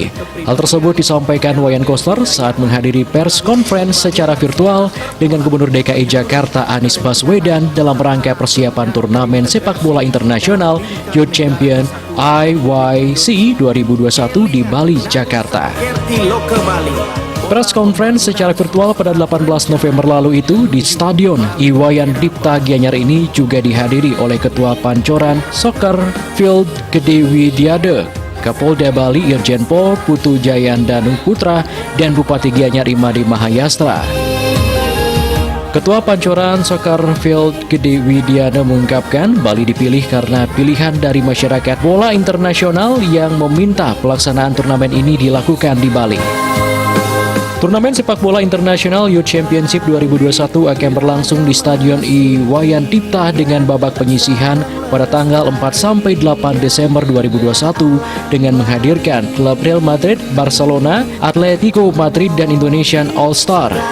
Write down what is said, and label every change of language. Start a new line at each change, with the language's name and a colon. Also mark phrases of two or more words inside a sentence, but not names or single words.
Indonesian: Hal tersebut disampaikan Wayan Koster saat menghadiri
English: pers conference
Indonesian: secara virtual dengan Gubernur DKI Jakarta Anies Baswedan dalam rangka persiapan turnamen sepak bola internasional Youth Champion IYC 2021 di Bali, Jakarta.
English: Press conference
Indonesian: secara virtual pada 18 November lalu itu di Stadion Iwayan Dipta Gianyar ini juga dihadiri oleh Ketua Pancoran Soccer Field Gede Widiade, Kapolda Bali Irjen Pol Putu Jayandanu Putra, dan Bupati Gianyar Imadi Mahayastra. Ketua Pancoran Soccer Field Gede Widiade mengungkapkan Bali dipilih karena pilihan dari masyarakat bola internasional yang meminta pelaksanaan turnamen ini dilakukan di Bali. Turnamen sepak bola internasional Youth Championship 2021 akan berlangsung di Stadion Iwayan Dipta dengan babak penyisihan pada tanggal 4-8 Desember 2021 dengan menghadirkan klub Real Madrid, Barcelona, Atletico Madrid, dan Indonesian All-Star.